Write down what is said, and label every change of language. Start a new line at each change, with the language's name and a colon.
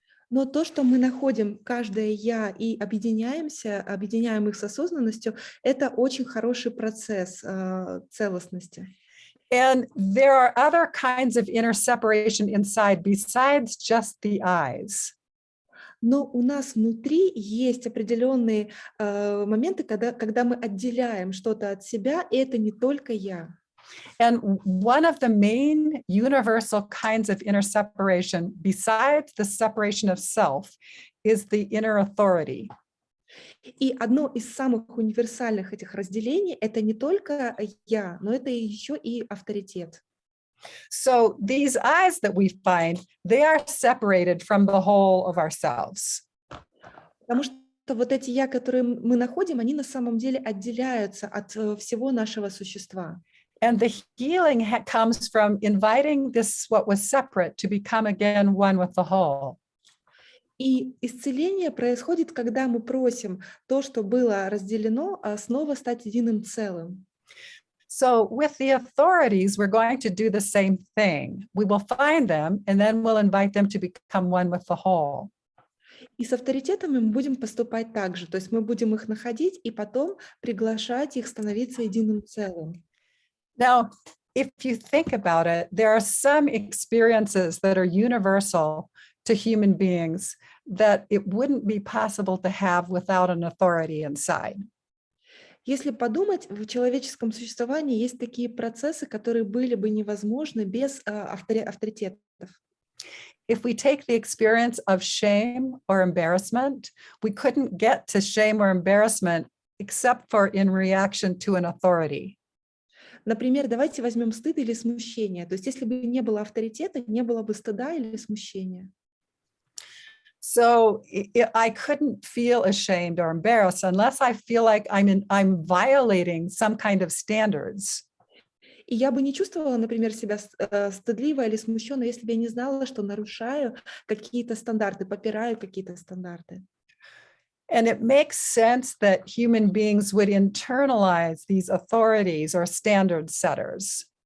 Russian: Но то, что мы находим каждое «я» и объединяем их с осознанностью, это очень хороший процесс целостности.
English: And there are other kinds of inner separation inside besides just the eyes.
Russian: Но у нас внутри есть определенные моменты, когда мы отделяем что-то от себя, и это не только «я».
English: And one of the main universal kinds of inner separation, besides the separation of self, is the inner authority.
Russian: И одно из самых универсальных этих разделений – это не только «я», но это еще и авторитет.
English: So these eyes that we find, they are separated from the whole of ourselves.
Russian: Потому что вот эти «я», которые мы находим, они на самом деле отделяются от всего нашего существа.
English: And the healing comes from inviting this, what was separate, to become again one with the whole.
Russian: И исцеление происходит, когда мы просим то, что было разделено, снова стать единым целым.
English: So with the authorities, we're going to do the same thing. We will find them, and then we'll invite them to become one with the whole.
Russian: И с авторитетами мы будем поступать так же. То есть мы будем их находить и потом приглашать их становиться единым целым.
English: Now, if you think about it, there are some experiences that are universal to human beings that it wouldn't be possible to have without an authority inside.
Russian: Если подумать, в человеческом существовании есть такие процессы, которые были бы невозможны без авторитетов.
English: If we take the experience of shame or embarrassment, we couldn't get to shame or embarrassment except for in reaction to an authority.
Russian: Например, давайте возьмем стыд или смущение. То есть если бы не было авторитета, не было бы стыда или смущения.
English: So I couldn't feel ashamed or embarrassed unless I feel like I'm violating some kind of standards.
Russian: И я бы не чувствовала, например, себя стыдливо или смущенно, если бы я не знала, что нарушаю какие-то стандарты, попираю какие-то стандарты.
English: And it makes sense that human beings would internalize these authorities or standard setters.